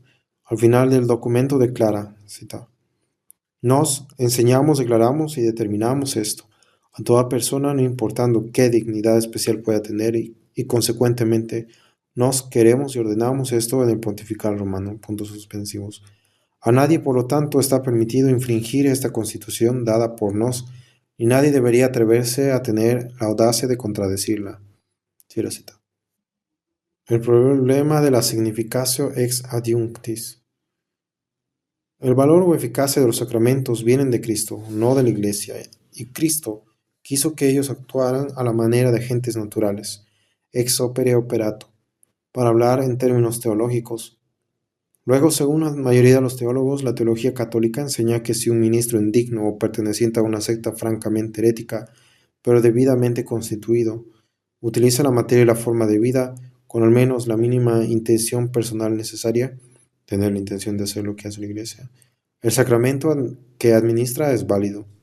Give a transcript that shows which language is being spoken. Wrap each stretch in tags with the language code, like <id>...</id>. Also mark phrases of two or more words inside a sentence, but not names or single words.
<es>Al final del documento declara, cita: nos enseñamos, declaramos y determinamos esto a toda persona, no importando qué dignidad especial pueda tener, y consecuentemente nos queremos y ordenamos esto en el pontifical romano. Puntos suspensivos. A nadie, por lo tanto, está permitido infringir esta constitución dada por nos, y nadie debería atreverse a tener la audacia de contradecirla. Cierra cita. El problema de la</es> <la>significatio ex adiunctis.</la> <es>El valor o eficacia de los sacramentos vienen de Cristo, no de la Iglesia, y Cristo quiso que ellos actuaran a la manera de agentes naturales,</es> <la>ex opere operato,</la> <es>para hablar en términos teológicos. Luego, según la mayoría de los teólogos, la teología católica enseña que si un ministro indigno o perteneciente a una secta francamente herética, pero debidamente constituido, utiliza la materia y la forma de vida con al menos la mínima intención personal necesaria, tener la intención de hacer lo que hace la Iglesia, el sacramento que administra es válido.</es>